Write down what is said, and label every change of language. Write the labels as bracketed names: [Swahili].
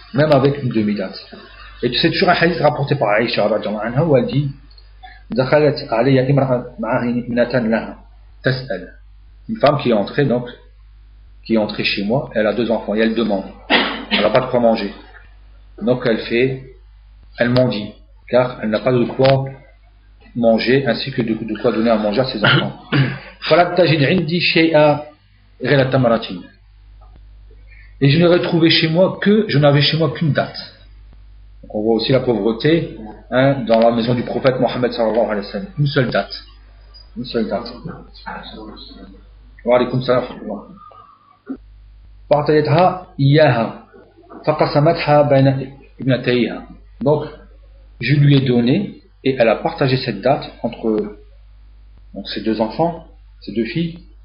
[French] Même avec une demi-date. Et c'est toujours un hadith rapporté par Aïcha radhiyallahu anha où elle dit [Arabic] دخلت علي امرأة معها ابنة لها تسأل. [French] Une femme qui est entrée donc qui est entrée chez moi, elle a 2 enfants et elle demande, elle n'a pas de quoi manger, donc elle mendie car elle n'a pas de quoi manger ainsi que de quoi donner à manger à ses enfants. [Arabic] فلم تجد عندي شيئا غير تمرة. [French] Et je n'avais trouvé chez moi qu'une date. Donc on voit aussi la pauvreté dans la maison du prophète Mohammed sallallahu alayhi wa sallam. Une seule date. [Arabic] Wa alaykoum salam. فأعطيتها إياها فقسمتها بين ابنتيها. [French] Donc je lui ai donné et elle a partagé cette date entre donc, ses 2 enfants, ses 2 filles.